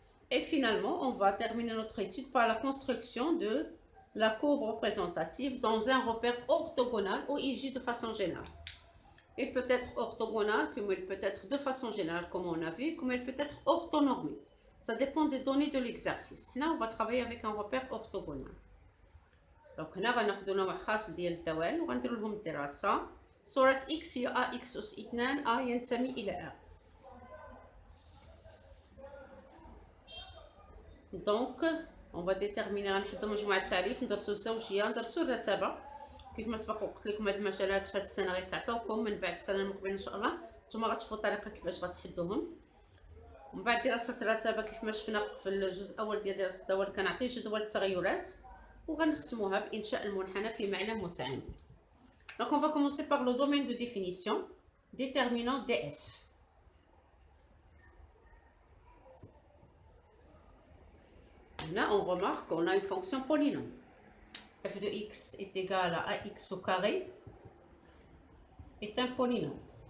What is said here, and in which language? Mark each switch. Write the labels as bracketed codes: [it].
[fr] Et finalement, on va terminer notre étude par la construction de la courbe représentative dans un repère orthogonal ou IJ de façon générale. Il peut être orthogonal, comme il peut être de façon générale, comme on a vu, comme il peut être orthonormé. Ça dépend des données de l'exercice. Là, on va travailler avec un repère orthogonal. [ar] Donc, هنا غناخدو نوع خاص ديال الدوال وغنديرو لهم الدراسة. صورة x هي ax أس 2 a ينتمي إلى r. [fr] Donc, on va déterminer [ar] غنحدو مجموعة التعريف، ندرسو الزوجية، ندرسو الرتابة. كيف ما سبق وقلت لكم هاد المجالات في هاد السنة غيتعطاوكم، من بعد السنة المقبلة إن شاء الله نتوما غتشوفوا الطريقة كيفاش غتحدوهم. ومن بعد دراسة الرتابة كيف ما شفنا في الجزء الأول ديال دراسة الدوال كنعطي جدول التغيرات وغنختموها بإنشاء المنحنى في معلم متعامد. [fr] Donc on va commencer par le domaine de définition, déterminant df. Là, on remarque qu'on a une fonction polynôme. f de x est égal à ax au carré est un polynôme.